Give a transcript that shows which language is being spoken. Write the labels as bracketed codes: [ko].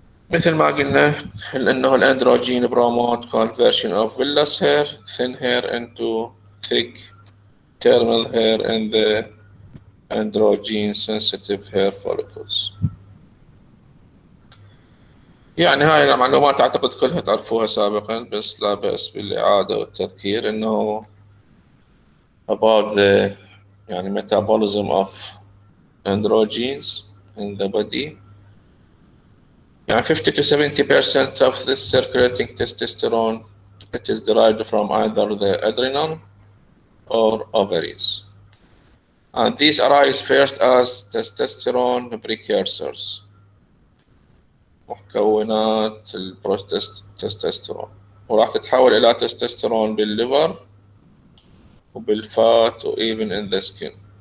[ar] مثل ما قلنا انه [en] الاندروجين promote conversion of villous hair, thin hair into thick terminal hair in the androgen sensitive hair follicles. [ar] يعني هاي المعلومات اعتقد كلها تعرفوها سابقا، بس لا بأس بالإعادة والتذكير انه about the يعني [en] metabolism of androgens in the body. [ar] يعني [en] 50 to 70% of this circulating testosterone, it is derived from either the adrenal or ovaries. And these arise first as testosterone precursors, [ar] مكونات التستوستيرون، وراح تتحول إلى تستوستيرون بالليفر وبالفات [en] و even in the skin.